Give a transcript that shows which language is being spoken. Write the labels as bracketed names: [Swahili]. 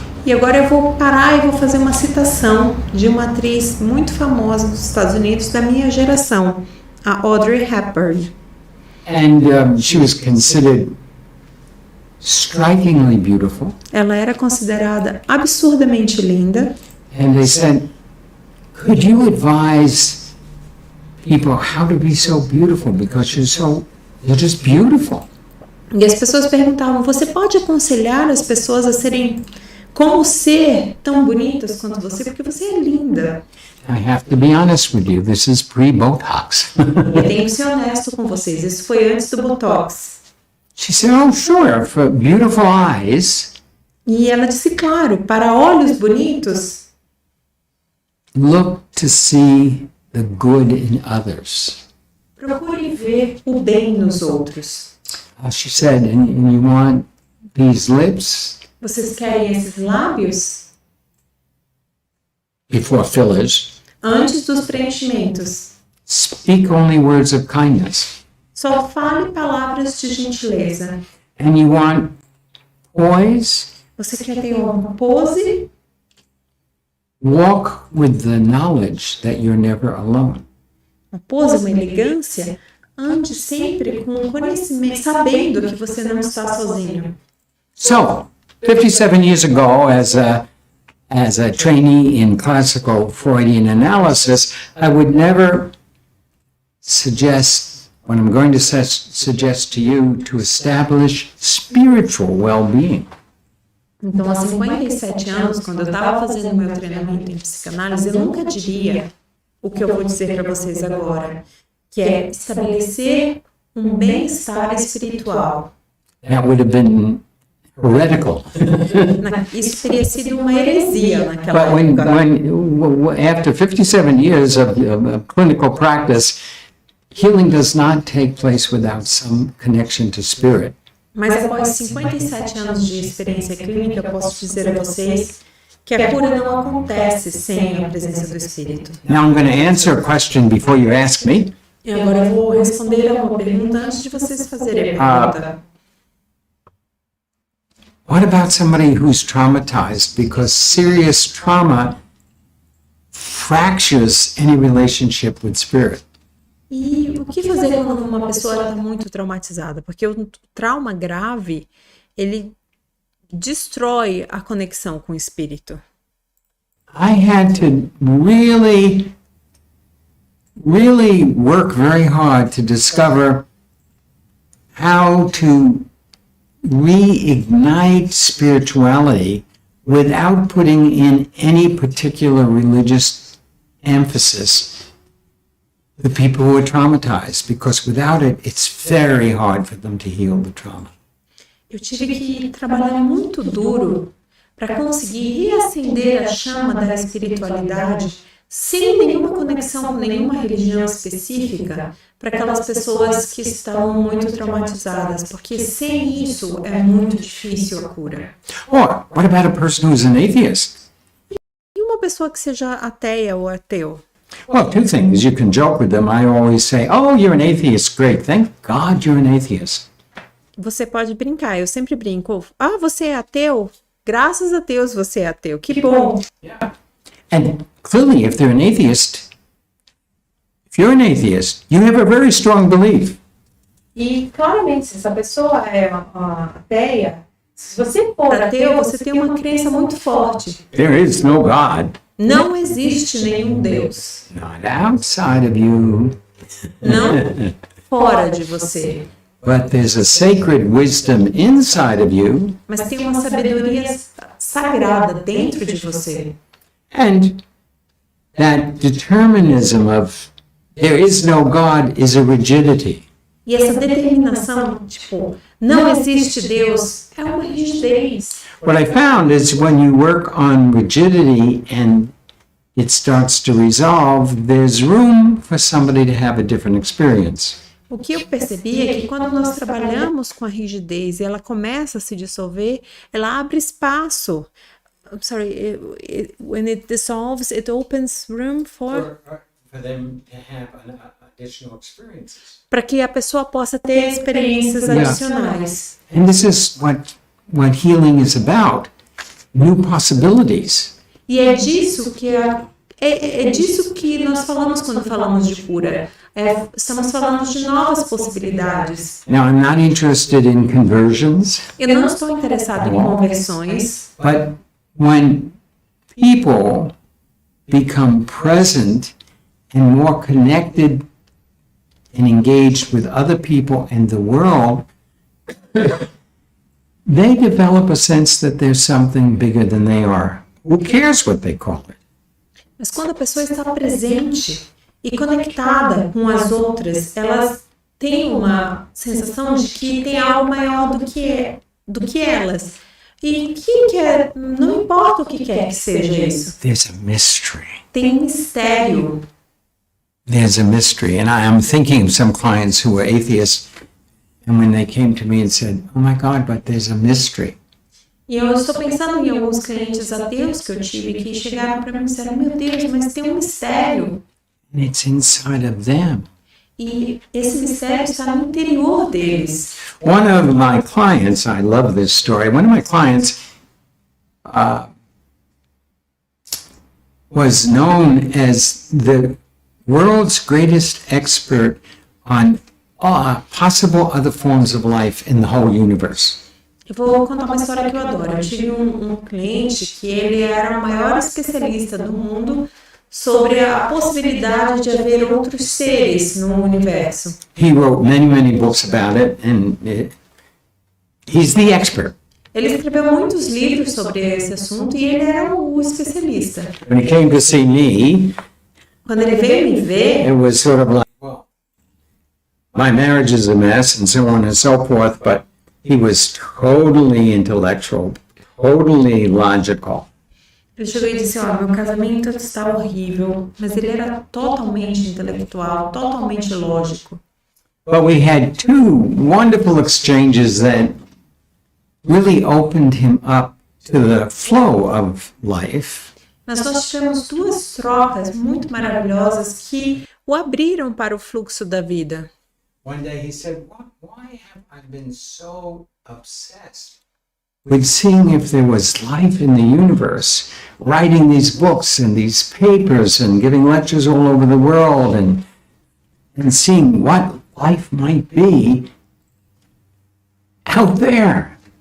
[Portuguese] E agora eu vou parar e vou fazer uma citação de uma atriz muito famosa dos Estados Unidos da minha geração, a Audrey Hepburn. [English] And she was considered strikingly beautiful. [Portuguese] Ela era considerada absurdamente linda. [English] And they said, could you advise people how to be so beautiful because you're just beautiful. [Portuguese] E as pessoas perguntavam, você pode aconselhar as pessoas a serem como ser tão bonitas quanto você, porque você é linda. [English] I have to be honest with you, this is pre-Botox. [Portuguese] Eu tenho que ser honesto com vocês, isso foi antes do Botox. [English] She said, oh sure, for beautiful eyes, [Portuguese] E ela disse, claro, para olhos bonitos, [English] look to see the good in others. [Portuguese] procure ver o bem nos outros. [English] She said, and you want these lips [Portuguese] Vocês querem esses lábios? [English] before fillers. [Portuguese] Antes dos preenchimentos. [English] Speak only words of kindness. [Portuguese] Só fale palavras de gentileza. [English] And you want poise, [Portuguese] Você quer ter uma pose? [English] walk with the knowledge that you're never alone. [Portuguese] Uma pose, uma elegância? Ande sempre com o conhecimento, sabendo que você não está sozinho. [English] So, 57 years ago, as a trainee in classical Freudian analysis, I would never suggest, what I'm going to suggest to you, to establish spiritual well-being. [Portuguese] Então, há 57 anos, quando eu estava fazendo meu treinamento em psicanálise, eu nunca diria o que eu vou dizer para vocês agora, que é estabelecer um bem-estar espiritual. [English] That would have been heretical. [Portuguese] Isso teria sido uma heresia naquela [English] But [Portuguese] época. [English] after 57 years of clinical practice, healing does not take place without some connection to spirit. [Portuguese] Mas após 57 anos de experiência clínica, eu posso dizer a vocês que a cura não acontece sem a presença do Espírito. [English] Now I'm going to answer a question before you ask me. [Portuguese] E agora eu vou responder a uma pergunta antes de vocês fazerem a pergunta. [English] What about somebody who's traumatized? Because serious trauma fractures any relationship with spirit. [Portuguese] E o que fazer quando uma pessoa está muito traumatizada? Porque o trauma grave, ele destrói a conexão com o espírito. [English] I had to really work very hard to discover how to reignite spirituality without putting in any particular religious emphasis the people who are traumatized, because without it, it's very hard for them to heal the trauma. [Portuguese] Eu tive que trabalhar muito duro para conseguir reacender a chama da espiritualidade sem nenhuma conexão com nenhuma religião específica para aquelas pessoas que estão muito traumatizadas, porque sem isso é muito difícil a cura. [English] Or what about a person who's an atheist? [Portuguese] E uma pessoa que seja ateia ou ateu? [English] Well, two things. You can joke with them. I always say, oh, you're an atheist. Great. Thank God you're an atheist. [Portuguese] Você pode brincar, eu sempre brinco. Ah, você é ateu? Graças a Deus você é ateu. Que bom. [English] And clearly, if they're an atheist, if you're an atheist, you have a very strong belief. [Portuguese] E claramente, se essa pessoa é ateia, se você for ateu, você tem uma crença muito forte. [English] There is no God. [Portuguese] Não existe nenhum Deus. [English] Not outside of you. [Portuguese] Não fora de você. [English] But there's a sacred wisdom inside of you. [Portuguese] Mas tem uma sabedoria sagrada dentro de você. [English] And that determinism of there is no God is a rigidity. [Portuguese] E essa determinação, tipo, não existe Deus, é uma rigidez. [English] What I found is when you work on rigidity and it starts to resolve, there's room for somebody to have a different experience. [Portuguese] O que eu percebi é que quando nós trabalhamos com a rigidez e ela começa a se dissolver, ela abre espaço. [English] I'm sorry, when it dissolves, it opens room for them to have additional experiences. [Portuguese] para que a pessoa possa ter experiências adicionais. [English] And this is what healing is about, new possibilities. [Portuguese] E é disso que é disso que nós falamos quando falamos de cura. Estamos falando de novas possibilidades. [English] Now, I'm not interested in conversions, [Portuguese] Eu não estou interessado em conversões, [English] but when people become present and more connected and engaged with other people and the world, they develop a sense that there's something bigger than they are. Who cares what they call it? [Portuguese] mas quando a pessoa está presente e conectada com as outras, elas têm uma sensação de que tem algo maior do que elas. E não importa o que quer que seja isso. [English] There's a mystery. [Portuguese] Tem um mistério. [English] There's a mystery. And I'm thinking of some clients who were atheists, and when they came to me and said, oh my God, but there's a mystery. [Portuguese] E eu estou pensando em alguns clientes ateus que eu tive que chegaram para mim e disseram, meu Deus, mas tem um mistério. [English] And it's inside of them. [Portuguese] E esse mistério está no interior deles. [English] One of my clients, I love this story, one of my clients was known as the world's greatest expert on possible other forms of life in the whole universe. [Portuguese] Eu vou contar uma história que eu adoro. Eu tive um cliente que ele era o maior especialista do mundo sobre a possibilidade de haver outros seres no universo. [English] He wrote many books about it, and he's the expert. [Portuguese] Ele escreveu muitos livros sobre esse assunto e ele era o especialista. [English] When he came to see me, [Portuguese] Quando ele veio me ver, [English] it was sort of like, well, my marriage is a mess and so on and so forth, but he was totally intellectual, totally logical. [Portuguese] ele chegou e disse, ó, meu casamento está horrível, mas ele era totalmente intelectual, totalmente lógico. [English] But we had two wonderful exchanges that really opened him up to the flow of life. [Portuguese] Mas nós tivemos duas trocas muito maravilhosas que o abriram para o fluxo da vida. [English] One day he said, why have I been so obsessed with seeing if there was life in the universe, writing these books and these papers and giving lectures all over the world and seeing what life might be out there.